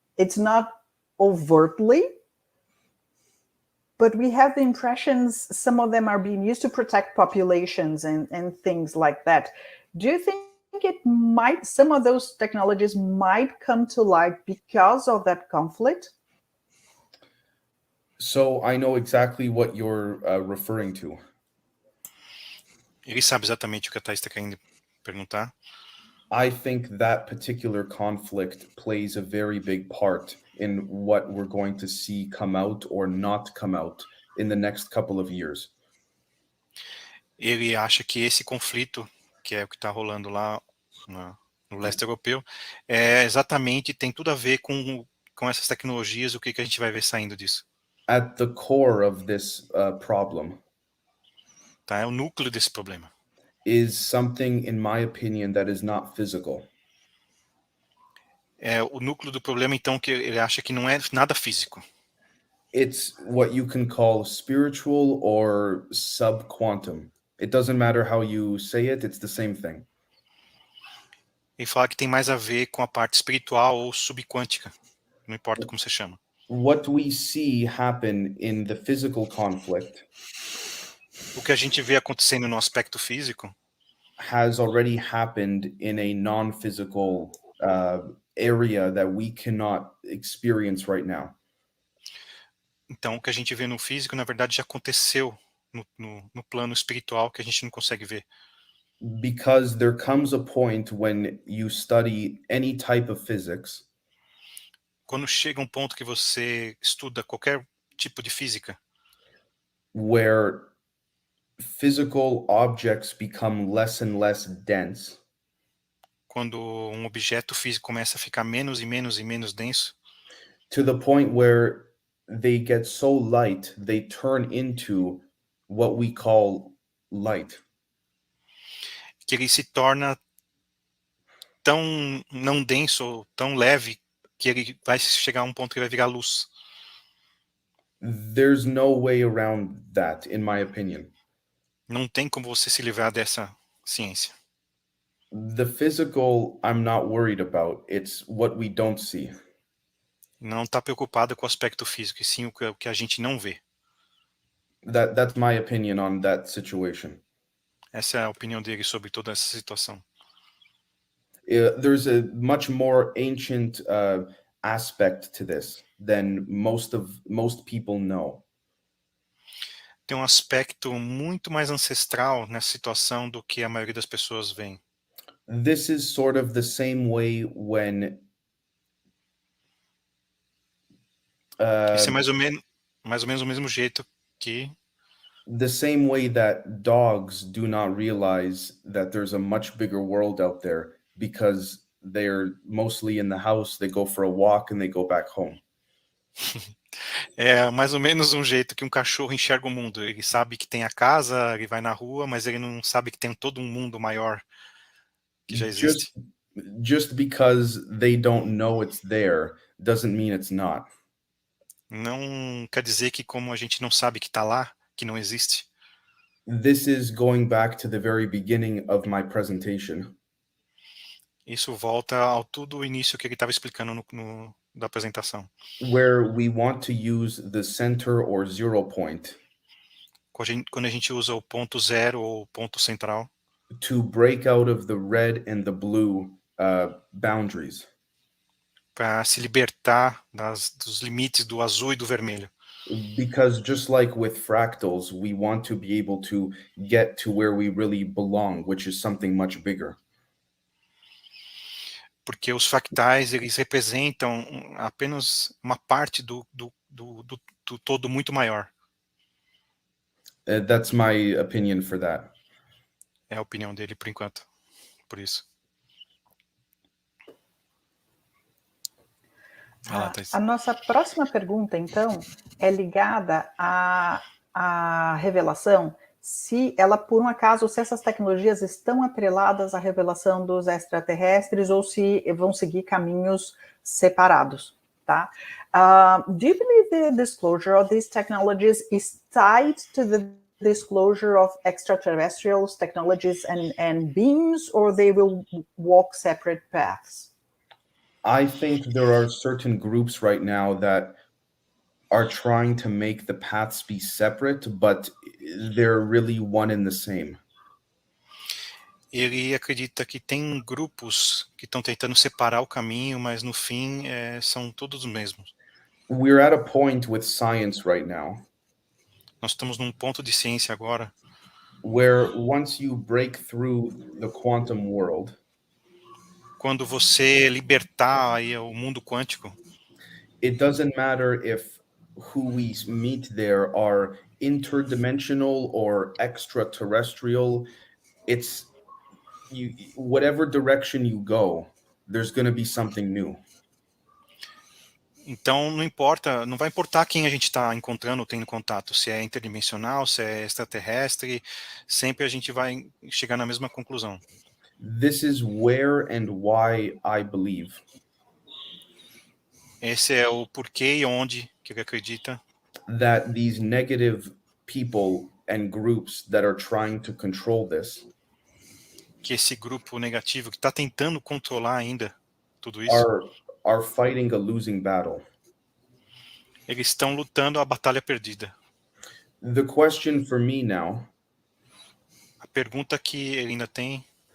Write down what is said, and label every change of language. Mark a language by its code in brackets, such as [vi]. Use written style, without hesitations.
[en] It's not overtly, but we have the impressions some of them are being used to protect populations and things like that. Do you think some of those technologies might come to light because of that conflict? So I know exactly what you're referring to. [pt] Ele sabe exatamente o que a Thais está querendo perguntar. [en] I think that particular conflict plays a very big part in what we're going to see come out or not come out in the next couple of years. [pt] Ele acha que esse conflito, que é o que está rolando lá no leste europeu, exatamente, tem tudo a ver com essas tecnologias, o que a gente vai ver saindo disso. [en] At the core of this problem, [pt] tá? É o núcleo desse problema. [en] Is something, in my opinion, that is not physical. [pt] O núcleo do problema, então, que ele acha que não é nada físico. [en] It's what you can call spiritual or subquantum. It doesn't matter how you say it, it's the same thing. [pt] Ele fala que tem mais a ver com a parte espiritual ou subquântica, não importa como você chama. [en] What we see happen in the physical conflict, [pt] o que a gente vê acontecendo no aspecto físico, [en] has already happened in a non-physical area that we cannot experience right now. [pt] Então, o que a gente vê no físico, na verdade, já aconteceu no plano espiritual que a gente não consegue ver. [en] Because there comes a point when you study any type of physics, [pt] quando chega um ponto que você estuda qualquer tipo de física, [en] where physical objects become less and less dense, [pt] quando um objeto físico começa a ficar menos e menos e menos denso, [en] to the point where they get so light, they turn into what we call light. [pt] Que ele se torna tão não denso, tão leve, que ele vai chegar a um ponto que vai virar luz. [en] There's no way around that, in my opinion. [pt] Não tem como você se livrar dessa ciência. [en] The physical, I'm not worried about. It's what we don't see. [pt] Não está preocupado com o aspecto físico, e sim o que a gente não vê. [en] That's my opinion on that situation. [pt] Essa é a opinião dele sobre toda essa situação. [en] There's a much more ancient aspect to this than most people know. [pt] Tem um aspecto muito mais ancestral nessa situação do que a maioria das pessoas vê. [en] This is sort of the same way when [pt] Esse é mais ou menos o mesmo jeito que [en] The same way that dogs do not realize that there's a much bigger world out there because they're mostly in the house, they go for a walk and they go back home. [pt] é mais ou menos um jeito que um cachorro enxerga o mundo. Ele sabe que tem a casa, ele vai na rua, mas ele não sabe que tem todo um mundo maior que já existe. [en] Just because they don't know it's there doesn't mean it's not. [pt] Não quer dizer que como a gente não sabe que está lá, que não existe. [en] This is going back to the very beginning of my presentation, [pt] Isso volta ao tudo o início que ele estava explicando da apresentação. [en] where we want to use the center or 0 point [pt] Quando a gente usa o ponto zero ou ponto central [en] to break out of the red and the blue boundaries. [pt] para se libertar dos limites do azul e do vermelho. [en] Because just like with fractals, we want to be able to get to where we really belong, which is something much bigger. [pt] Porque os fractais, eles representam apenas uma parte do todo muito maior. [en] That's my opinion for that. [pt] É a opinião dele por enquanto, por isso. A nossa próxima pergunta, então, é ligada à revelação, se ela, por um acaso, se essas tecnologias estão atreladas à revelação dos extraterrestres ou se vão seguir caminhos separados, tá? [en] Do you believe the disclosure of these technologies is tied to the disclosure of extraterrestrials, technologies and beings, or they will walk separate paths? I think there are certain groups right now that are trying to make the paths be separate, but they're really one and the same. [pt] Ele acredita que tem grupos que estão tentando separar o caminho, mas no fim são todos os mesmos. [en] We're at a point with science right now [pt] Nós estamos num ponto de ciência agora [en] where once you break through the quantum world, [pt] quando você libertar aí o mundo quântico, [en] it doesn't matter if who we meet there are interdimensional or extraterrestrial. It's whatever direction you go, there's going to be something new. [pt] então não vai importar quem a gente está encontrando ou tendo contato, se é interdimensional, se é extraterrestre, sempre a gente vai chegar na mesma conclusão. [en] This is where and why I believe [pt] Esse é o porquê e onde que ele acredita [en] that these negative people and groups that are trying to control this [pt] que esse grupo negativo que está tentando controlar ainda tudo isso, [en] are fighting a losing battle. [pt] eles estão lutando a batalha perdida. [en] The question for me now [pt] A pergunta que ele ainda tem